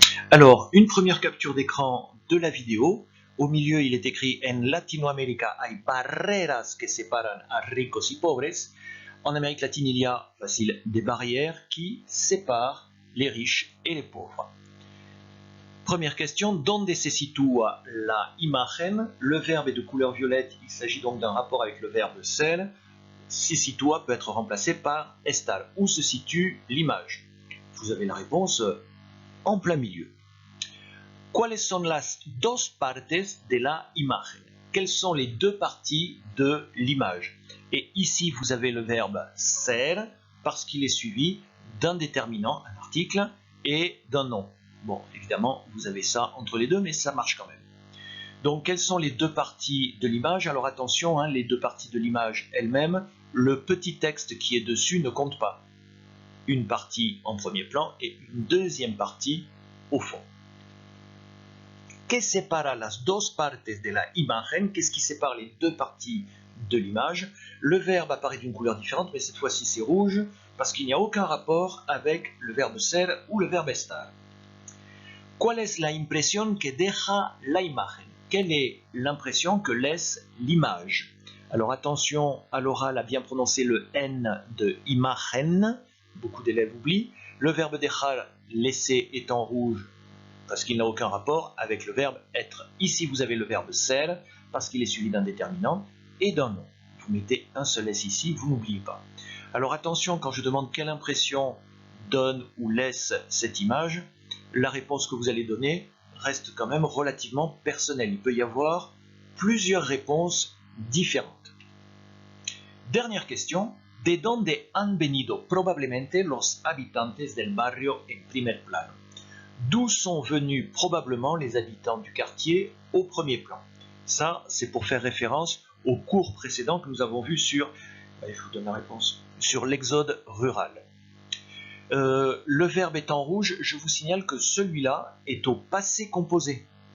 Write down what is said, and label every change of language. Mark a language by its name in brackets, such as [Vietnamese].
[French] Alors, une première capture d'écran de la vidéo. Au milieu, il est écrit « [Spanish] En Latinoamérica hay barreras que separan a ricos y pobres ». [French] En Amérique latine, il y a, facile, des barrières qui séparent les riches et les pauvres. Première question, [Spanish] ¿Dónde se sitúa la imagen? [French] Le verbe est de couleur violette, il s'agit donc d'un rapport avec le verbe ser. Se sitúa peut être remplacé par estar. Où se situe l'image? Vous avez la réponse en plein milieu. [Spanish] ¿Cuáles son las dos partes de la imagen? [French] Quelles sont les deux parties de l'image? Et ici, vous avez le verbe ser parce qu'il est suivi d'un déterminant, un article, et d'un nom. Bon, évidemment, vous avez ça entre les deux, mais ça marche quand même. Donc, quelles sont les deux parties de l'image? Alors attention, hein, les deux parties de l'image elles-mêmes, le petit texte qui est dessus ne compte pas. Une partie en premier plan et une deuxième partie au fond. [Spanish] ¿Qué separa las dos partes de la imagen? [French] Qu'est-ce qui sépare les deux parties de l'image? Le verbe apparaît d'une couleur différente, mais cette fois-ci c'est rouge, parce qu'il n'y a aucun rapport avec le verbe ser ou le verbe estar. [Spanish] ¿Cuál es la impresión que deja la imagen? [French] Quelle est l'impression que laisse l'image? Alors attention, à l'oral à bien prononcer le N de imagen, beaucoup d'élèves oublient. Le verbe dejar, laisser, est en rouge parce qu'il n'a aucun rapport avec le verbe être. Ici vous avez le verbe ser parce qu'il est suivi d'un déterminant et d'un nom. Vous mettez un seul S ici, vous n'oubliez pas. Alors attention, quand je demande quelle impression donne ou laisse cette image, la réponse que vous allez donner reste quand même relativement personnelle. Il peut y avoir plusieurs réponses différentes. Dernière question. [Spanish] ¿De dónde han venido probablemente los habitantes del barrio en primer plano? [French] D'où sont venus probablement les habitants du quartier au premier plan? Ça, c'est pour faire référence au cours précédent que nous avons vu sur, je vous donne la réponse, sur l'exode rural. Le verbe est en rouge, je vous signale que celui-là est au passé composé.